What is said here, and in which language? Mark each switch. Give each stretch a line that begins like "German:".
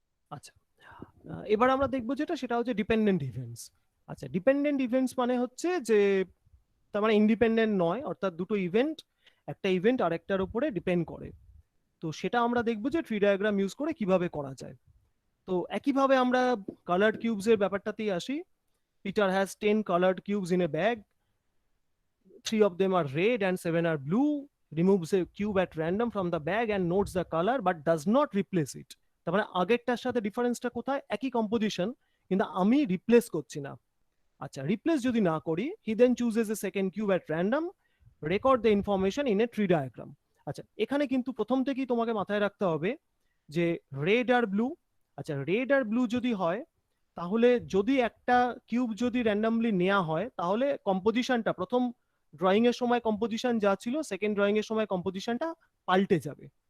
Bangla: আচ্ছা এবার আমরা দেখবো সেটা হচ্ছে ডিপেন্ডেন্ট ইভেন্টস আচ্ছা ডিপেন্ডেন্ট ইভেন্টস মানে হচ্ছে যে তার মানে ইন্ডিপেন্ডেন্ট নয় অর্থাৎ দুটো ইভেন্ট একটা ইভেন্ট আরেকটার উপরে ডিপেন্ড করে। তো সেটা আমরা দেখবো যে ট্রি ডায়াগ্রাম ইউজ করে কিভাবে করা যায়। তো একইভাবে আমরা কালার্ড কিউবস এর ব্যাপারটাতেই আসি।
English: Peter has 10 colored cubes in a bag. 3 of them are red and 7 are blue. Removes a cube at random from the bag and notes the color but does not replace it.
Bangla: তার মানে আগেরটার সাথে ডিফারেন্সটা কোথায়? একই composition, কিন্তু আমি replace করছি না। আচ্ছা, রিপ্লেস যদি না করি,
English: he then chooses a second cube at random, record the information in a tree diagram.
Bangla: আচ্ছা, এখানে কিন্তু প্রথম থেকেই তোমাকে মাথায় রাখতে হবে যে রেড আর ব্লু। আচ্ছা, রেড আর ব্লু যদি হয়, তাহলে যদি একটা কিউব যদি র্যান্ডমলি নেওয়া হয়, তাহলে কম্পোজিশনটা প্রথম ড্রয়িং এর সময় কম্পোজিশন যা ছিল, সেকেন্ড ড্রয়িং এর সময় কম্পোজিশনটা পাল্টে যাবে।